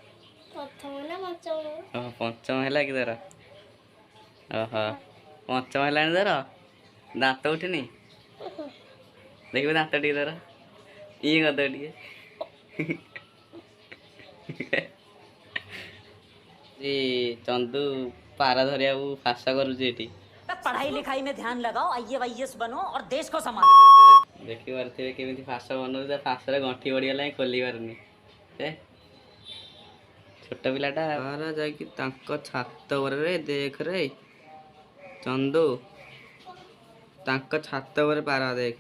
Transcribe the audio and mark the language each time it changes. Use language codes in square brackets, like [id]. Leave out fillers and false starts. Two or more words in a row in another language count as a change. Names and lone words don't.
[or] ଓହୋ ପଞ୍ଚମ ହେଲା କି ତୋର? ଓହୋ ପଞ୍ଚମ ହେଲାଣି ତୋର ଦାନ୍ତ ଉଠିନି। ଦେଖିବୁ ଦାନ୍ତ ଟିକେ ତୋର ଇଏ କରିଦେବ ଟିକେ। ଚନ୍ଦୁ ପାରା ଧରିବାକୁ ଫାସ କରୁଛି ଏଠି। [hi] पढ़ाई लिखाई में ध्यान लगाओ, आईएएस बनो और देश को संभालो। [or] ଦେଖିପାରୁଥିବେ କେମିତି ଫାସ ବନଉଛି। ତା ଫାସରେ ଗଣ୍ଠି ପଡ଼ିଗଲା ହିଁ ଖୋଲି ପାରୁନି। ଛୋଟ ପିଲାଟା। ପାରା ଯାଇକି ତାଙ୍କ ଛାତ ଉପରେ ଦେଖରେ। ଚନ୍ଦୁ ତାଙ୍କ ଛାତ ଉପରେ ପାରା ଦେଖେ।